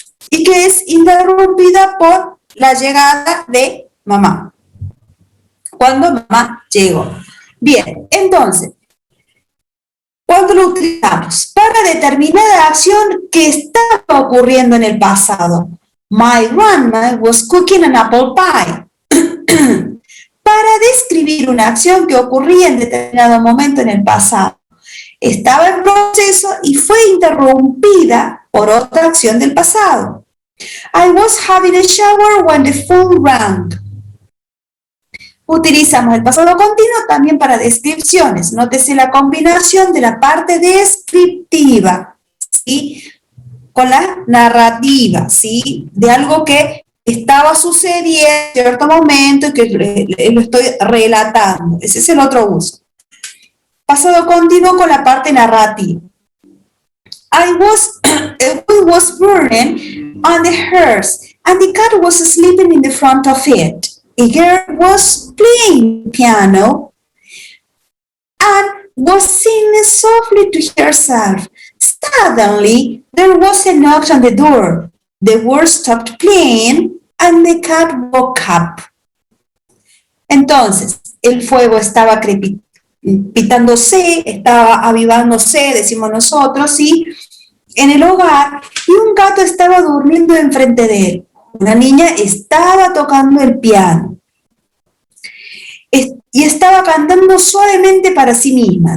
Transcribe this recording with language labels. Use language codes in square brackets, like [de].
[es] Y que es interrumpida por la llegada de mamá. Cuando mamá llegó. Bien, entonces, ¿cuándo lo utilizamos? Para determinada acción que estaba ocurriendo en el pasado. [en] My grandma was cooking an apple pie. [es] Para describir una acción que ocurría en determinado momento en el pasado. Estaba en proceso y fue interrumpida por otra acción del pasado. [en] I was having a shower when the phone rang. [es] Utilizamos el pasado continuo también para descripciones. Nótese la combinación de la parte descriptiva, ¿sí? Con la narrativa, ¿sí? De algo que estaba sucediendo en cierto momento y que lo estoy relatando. Ese es el otro uso. Pasado continuo con la parte narrativa. [en] It was burning on the hearth and the cat was sleeping in the front of it. A girl was playing piano and was singing softly to herself. Suddenly, there was a knock on the door. The bird stopped playing and the cat woke up. [es] Entonces, el fuego estaba crepitándose, estaba avivándose, decimos nosotros, ¿sí? En el hogar, y un gato estaba durmiendo enfrente de él. Una niña estaba tocando el piano y estaba cantando suavemente para sí misma.